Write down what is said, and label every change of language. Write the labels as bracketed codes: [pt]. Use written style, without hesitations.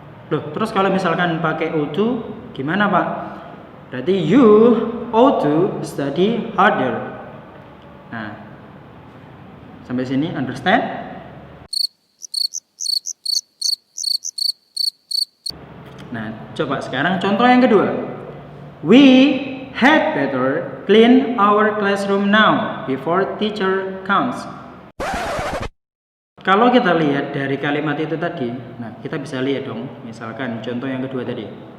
[id] Loh, terus kalau misalkan pakai ought to, gimana Pak? Berarti you ought to study harder. Nah, sampai sini understand? Nah, coba sekarang contoh yang kedua. [en] We had better clean our classroom now before teacher comes. [id] Kalau kita lihat dari kalimat itu tadi, nah kita bisa lihat dong, misalkan contoh yang kedua tadi.